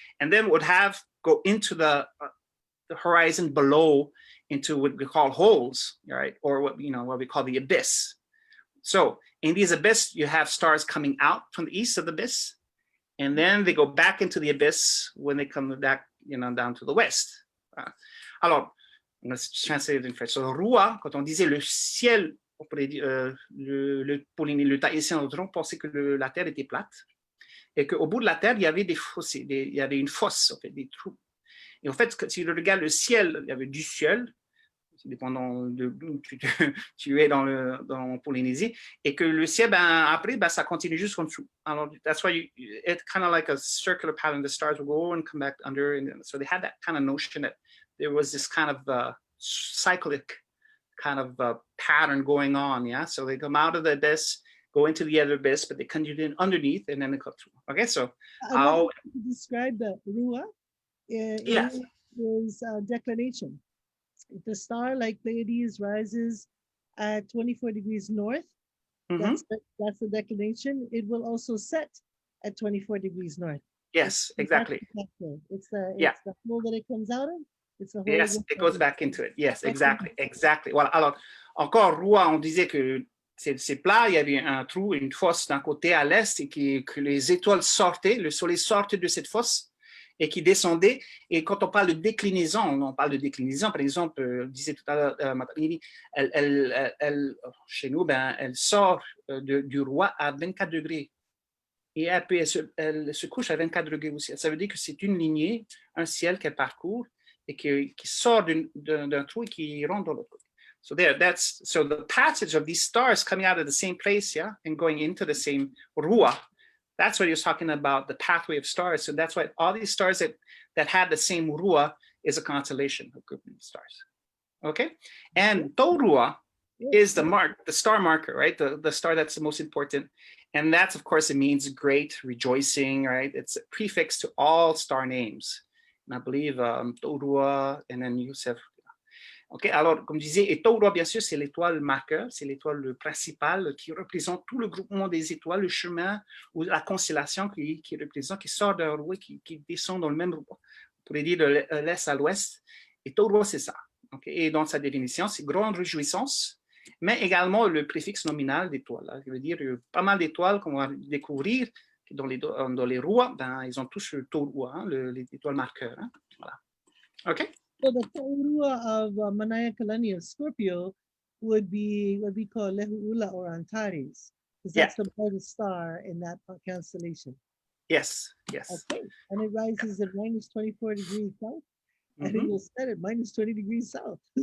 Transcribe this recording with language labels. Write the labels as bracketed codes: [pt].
[en] And then would have go into the horizon below into what we call holes, right? Or what we call the abyss. So in these abyss, you have stars coming out from the east of the abyss, and then they go back into the abyss when they come back, down to the west. Alors, let's translate it in French. [fr] So, Rua, quand on disait le ciel, on pourrait dire, le Tahitien pensait que la Terre était plate, et qu'au bout de la Terre, il y avait des fossés, il y avait une fosse, en fait, des trous. Et en fait, si tu regardes le ciel, il y avait du ciel, dépendant de d'où tu es dans Polynésie, et que le ciel, après, ça continue juste en dessous. [en] Alors, that's why it's kind of like a circular pattern. The stars will go and come back under, and so they had that kind of notion that there was this kind of cyclic kind of pattern going on, yeah? So they come out of the abyss, go into the other abyss, but they continue underneath, and then they come through. Okay, so how to describe the Rua yes. is declination. If the star like Pleiades rises at 24 degrees north, that's the declination. It will also set at 24 degrees north. Yes, exactly. It's the hole that it comes out of. It's the hole. Yes, it goes back into it. Yes, exactly, exactly. Voilà. [fr] Alors, encore, Rua, on disait que c'est plat, il y avait un trou, une fosse d'un côté à l'est et que les étoiles sortaient, le soleil sortait de cette fosse et qui descendait. Et quand on parle de déclinaison, par exemple, on disait tout à l'heure, elle, chez nous, elle sort du roi à 24 degrés. Et puis elle se couche à 24 degrés aussi. Ça veut dire que c'est une lignée, un ciel qu'elle parcourt et qui sort d'un trou et qui rentre dans l'autre côté. [en] So so the passage of these stars coming out of the same place, yeah, and going into the same rua, that's what he was talking about, the pathway of stars. So that's why all these stars that have the same rua is a constellation of grouping of stars. Okay, and To Rua is the star marker, right? The star that's the most important. And that's, of course, it means great, rejoicing, right? It's a prefix to all star names. And I believe To Rua, and then Yusef. [fr] OK, alors, comme je disais, et To Rua, bien sûr, c'est l'étoile marqueur, c'est l'étoile principale qui représente tout le groupement des étoiles, le chemin ou la constellation qui représente, qui sort d'un roi, qui descend dans le même roi. On pourrait dire de l'est à l'ouest. Et To Rua, c'est ça. Okay? Et dans sa définition, c'est grande réjouissance, mais également le préfixe nominal d'étoile. Ça veut dire pas mal d'étoiles qu'on va découvrir dans les rois, ils ont tous le To Rua, les étoiles marqueurs. Hein? Voilà. OK? [en] So the To Rua of Manaya Kalani of Scorpio would be what we call Lehu'ula or Antares, because that's the brightest star in that constellation. Yes, yes. Okay, and it rises at minus 24 degrees south, and it will set at minus 20 degrees south.